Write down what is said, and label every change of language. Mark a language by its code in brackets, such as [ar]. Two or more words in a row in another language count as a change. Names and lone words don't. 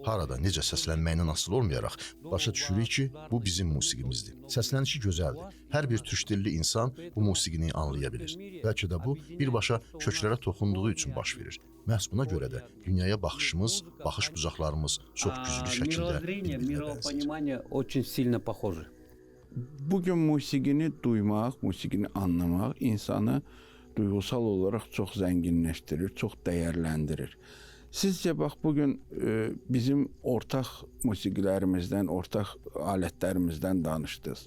[az] harada, necə səslənməyindən asılı olmayaraq başa düşürük ki, bu bizim musiqimizdir. Səslənişi gözəldir. Hər bir türk dilli insan bu musiqini anlaya bilir. Bəlkə də bu birbaşa köklərə toxunduğu üçün baş verir. Məhz buna görə də dünyaya baxışımız, baxış bucaqlarımız çox güclü şəkildə bir-birinə bənzəyir. [ru] Мировоззрение очень сильно похожи. [az] Bugün musiqini duymaq, musiqini anlamaq insanı duygusal olaraq çox zənginləşdirir, çox dəyərləndirir. Sizcə bax bugün bizim ortaq musiqilərimizdən, ortaq alətlərimizdən danışdınız.